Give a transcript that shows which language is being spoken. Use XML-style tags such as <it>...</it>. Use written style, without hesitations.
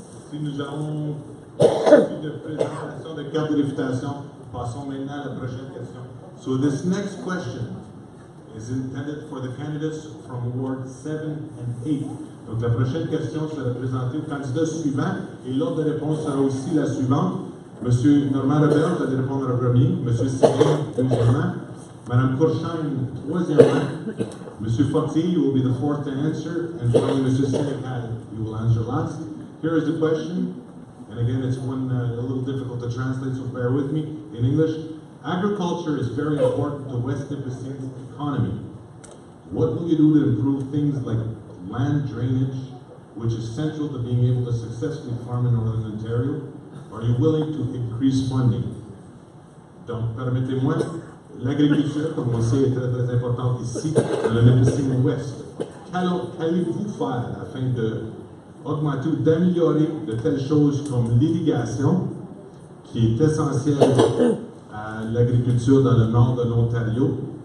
<fr>Si nous avons plus de présentation de carte de réfutation, passons maintenant à la prochaine question.</fr> <en>So this next question is intended for the candidates from Ward 7 and 8.</en> <fr>Donc la prochaine question sera présentée au candidat suivant et l'ordre de réponse sera aussi la suivante. Monsieur Normand Robert, vous allez répondre en premier. Monsieur Séguin, deuxièmement. Madame Courchaine, troisièmement. Monsieur</fr> <en>Fortier, you will be the fourth to answer. And finally, Monsieur Sénécal, you will answer last. Here is the question. And again, it's one a little difficult to translate, so bear with me in English. Agriculture is very important to West Nipissing's economy. What will you do to improve things like land drainage, which is central to being able to successfully farm in Northern Ontario? Are you willing to increase funding?</en> <fr>Donc, permettez-moi, l'agriculture, comme on sait, est très, très importante ici, dans le Nipissing Ouest. Qu'allez-vous faire afin d'augmenter ou d'améliorer de telles choses comme l'irrigation, qui est essentielle à l'agriculture dans le nord de l'Ontario?</fr>